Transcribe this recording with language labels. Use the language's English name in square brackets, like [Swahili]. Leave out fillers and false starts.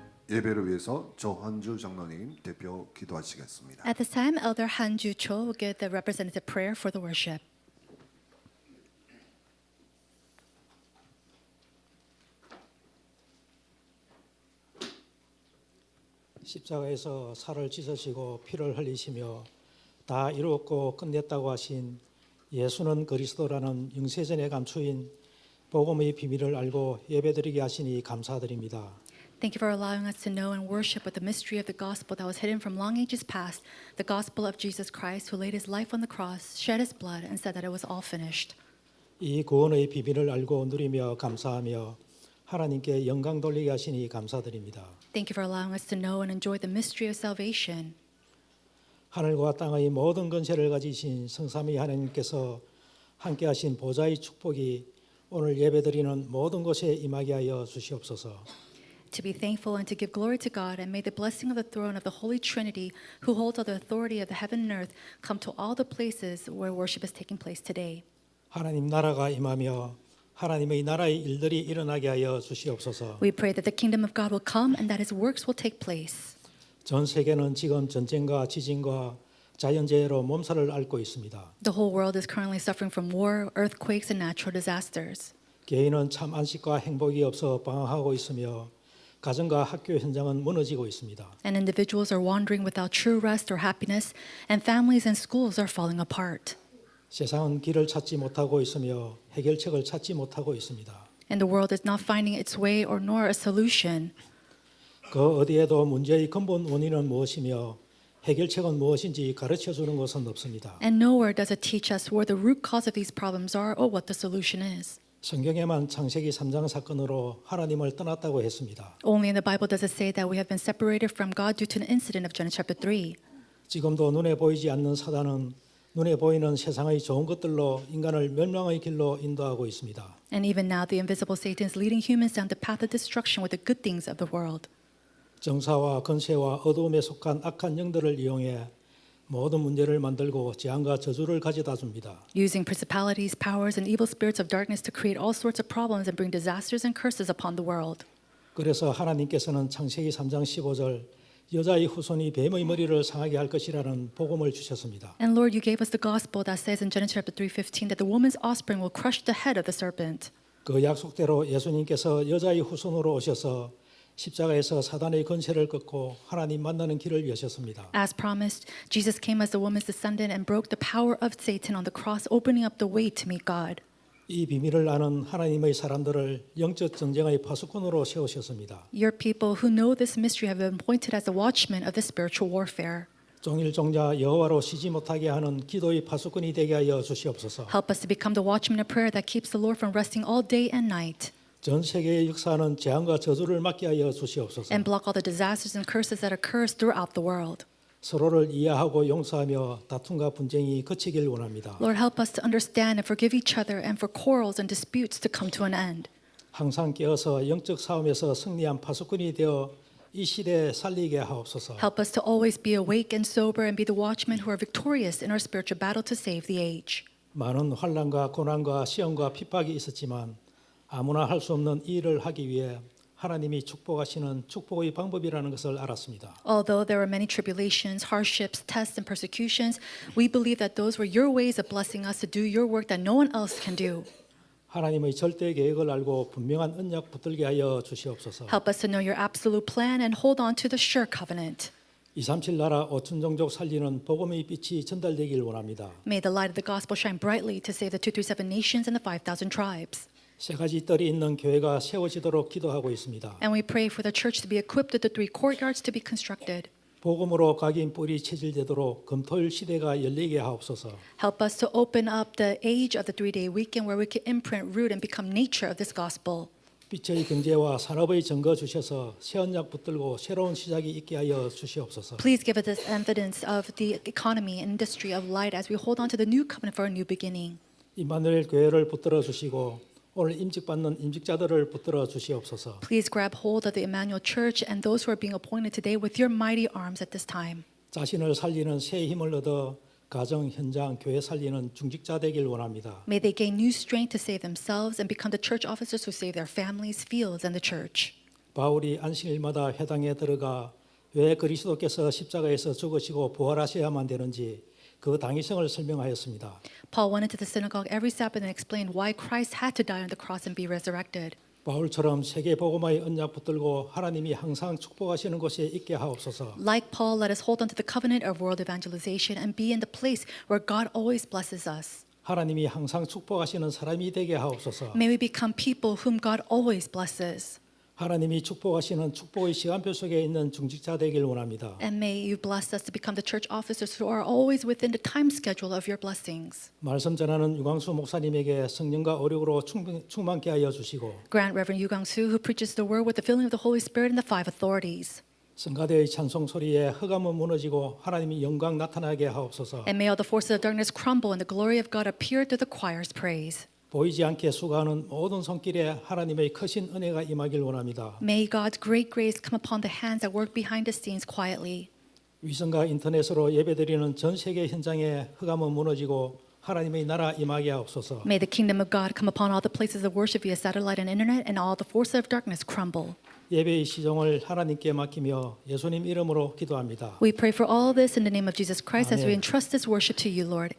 [Korean] 예배를 위해서 조한주 장로님 대표 기도하시겠습니다. [English] At this time, Elder Han Ju Cho will give the representative prayer for the worship. [Korean] 십자가에서 살을 찢으시고 피를 흘리시며 다 이루었고 끝냈다고 하신 예수는 그리스도라는 영세전에 감추인 복음의 비밀을 알고 예배드리게 하시니 감사드립니다. [English] Thank you for allowing us to know and worship with the mystery of the gospel that was hidden from long ages past, the gospel of Jesus Christ, who laid his life on the cross, shed his blood, and said that it was all finished. [Korean] 이 구원의 비밀을 알고 누리며 감사하며 하나님께 영광 돌리게 하시니 감사드립니다. [English] Thank you for allowing us to know and enjoy the mystery of salvation. [Korean] 하늘과 땅의 모든 권세를 가지신 성삼위 하나님께서 함께하신 보좌의 축복이 오늘 예배드리는 모든 곳에 임하게 하여 주시옵소서. [English] To be thankful and to give glory to God, and may the blessing of the throne of the Holy Trinity, who holds all the authority of the heaven and earth, come to all the places where worship is taking place today. [Korean] 하나님 나라가 임하며 하나님의 나라의 일들이 일어나게 하여 주시옵소서. [English] We pray that the kingdom of God will come and that his works will take place. [Korean] 전 세계는 지금 전쟁과 지진과 자연재해로 몸살을 앓고 있습니다. [English] The whole world is currently suffering from war, earthquakes, and natural disasters. [Korean] 개인은 참 안식과 행복이 없어 방황하고 있으며 가정과 학교 현장은 무너지고 있습니다. [English] And individuals are wandering without true rest or happiness, and families and schools are falling apart. [Korean] 세상은 길을 찾지 못하고 있으며 해결책을 찾지 못하고 있습니다. [English] And the world is not finding its way or nor a solution. [Korean] 그 어디에도 문제의 근본 원인은 무엇이며 해결책은 무엇인지 가르쳐 주는 것은 없습니다. [English] And nowhere does it teach us where the root cause of these problems are or what the solution is. [Korean] 성경에만 창세기 3장 사건으로 하나님을 떠났다고 했습니다. [English] Only in the Bible does it say that we have been separated from God due to an incident of Genesis chapter 3. [Korean] 지금도 눈에 보이지 않는 사단은 눈에 보이는 세상의 좋은 것들로 인간을 멸망의 길로 인도하고 있습니다. [English] And even now, the invisible Satan is leading humans down the path of destruction with the good things of the world. [Korean] 정사와 건세와 어두움에 속한 악한 영들을 이용해 모든 문제를 만들고 재앙과 저주를 가져다 줍니다. [English] Using principalities, powers, and evil spirits of darkness to create all sorts of problems and bring disasters and curses upon the world. [Korean] 그래서 하나님께서는 창세기 3장 15절 여자의 후손이 뱀의 머리를 상하게 할 것이라는 복음을 주셨습니다. [English] And Lord, you gave us the gospel that says in Genesis chapter 3:15 that the woman's offspring will crush the head of the serpent. [Korean] 그 약속대로 예수님께서 여자의 후손으로 오셔서 십자가에서 사단의 권세를 꺾고 하나님 만나는 길을 여셨습니다. [English] As promised, Jesus came as the woman's descendant and broke the power of Satan on the cross, opening up the way to meet God. [Korean] 이 비밀을 아는 하나님의 사람들을 영적 전쟁의 파수꾼으로 세우셨습니다. [English] Your people who know this mystery have been appointed as the watchmen of the spiritual warfare. [Korean] 종일 종자 여호와로 쉬지 못하게 하는 기도의 파수꾼이 되게 하여 주시옵소서. [English] Help us to become the watchmen of prayer that keeps the Lord from resting all day and night, [Korean] 전 세계의 역사는 재앙과 저주를 막게 하여 주시옵소서. [English] and block all the disasters and curses that occurs throughout the world. [Korean] 서로를 이해하고 용서하며 다툼과 분쟁이 그치길 원합니다. [English] Lord, help us to understand and forgive each other, and for quarrels and disputes to come to an end. [Korean] 항상 깨어서 영적 싸움에서 승리한 파수꾼이 되어 이 시대에 살리게 하옵소서. [English] Help us to always be awake and sober and be the watchmen who are victorious in our spiritual battle to save the age. [Korean] 많은 환난과 고난과 시험과 핍박이 있었지만 아무나 할 수 없는 이 일을 하기 위해 하나님이 축복하시는 축복의 방법이라는 것을 알았습니다. [English] Although there were many tribulations, hardships, tests, and persecutions, we believe that those were your ways of blessing us to do your work that no one else can do. [Korean] 하나님의 절대 계획을 알고 분명한 언약 붙들게 하여 주시옵소서. [English] Help us to know your absolute plan and hold on to the sure covenant. [Korean] 237 나라 5천 종족 살리는 복음의 빛이 전달되길 원합니다. [English] May the light of the gospel shine brightly to save the 237 nations and the 5,000 tribes. [Korean] 세 가지 뜰이 있는 교회가 세워지도록 기도하고 있습니다. [English] And we pray for the church to be equipped with the 3 courtyards to be constructed. [Korean] 복음으로 각인 뿌리 체질되도록 금토일 시대가 열리게 하옵소서. [English] Help us to open up the age of the 3-day weekend where we can imprint, root, and become nature of this gospel. [Korean] 빛의 경제와 산업의 증거 주셔서 새 언약 붙들고 새로운 시작이 있게 하여 주시옵소서. [English] Please give us this evidence of the economy and industry of light as we hold on to the new covenant for a new beginning. [Korean] 임마누엘 교회를 붙들어 주시고 오늘 임직받는 임직자들을 붙들어 주시옵소서. [English] Please grab hold of the Emmanuel Church and those who are being appointed today with your mighty arms at this time. [Korean] 자신을 살리는 새 힘을 얻어 가정, 현장, 교회 살리는 중직자 되길 원합니다. [English] May they gain new strength to save themselves and become the church officers who save their families, fields, and the church. [Korean] 바울이 안식일마다 회당에 들어가 왜 그리스도께서 십자가에서 죽으시고 부활하셔야만 되는지 그 당위성을 설명하였습니다. [English] Paul went into the synagogue every Sabbath and explained why Christ had to die on the cross and be resurrected. [Korean] 바울처럼 세계 복음화의 언약 붙들고 하나님이 항상 축복하시는 곳에 있게 하옵소서. [English] Like Paul, let us hold on to the covenant of world evangelization and be in the place where God always blesses us. [Korean] 하나님이 항상 축복하시는 사람이 되게 하옵소서. [English] May we become people whom God always blesses. [Korean] 하나님이 축복하시는 축복의 시간표 속에 있는 중직자 되길 원합니다. [English] And may you bless us to become the church officers who are always within the time schedule of your blessings. [Korean] 말씀 전하는 유광수 목사님에게 성령과 오력으로 충만케 하여 주시고 [English] Grant Reverend Yu Gang-soo, who preaches the word with the filling of the Holy Spirit and the five authorities. [Korean] 성가대의 찬송 소리에 흑암은 무너지고 하나님이 영광 나타나게 하옵소서. [English] And may all the forces of darkness crumble and the glory of God appear through the choir's praise. [Korean] 보이지 않게 수고하는 모든 손길에 하나님의 크신 은혜가 임하길 원합니다. [English] May God's great grace come upon the hands that work behind the scenes quietly. [Korean] 위성과 인터넷으로 예배드리는 전 세계 현장에 흑암은 무너지고 하나님의 나라 임하게 하옵소서. [English] May the kingdom of God come upon all the places of worship via satellite and internet, and all the forces of darkness crumble. [Korean] 예배의 시종을 하나님께 맡기며 예수님 이름으로 기도합니다. [English] We pray for all this in the name of Jesus Christ as we Amen. entrust this worship to you, Lord.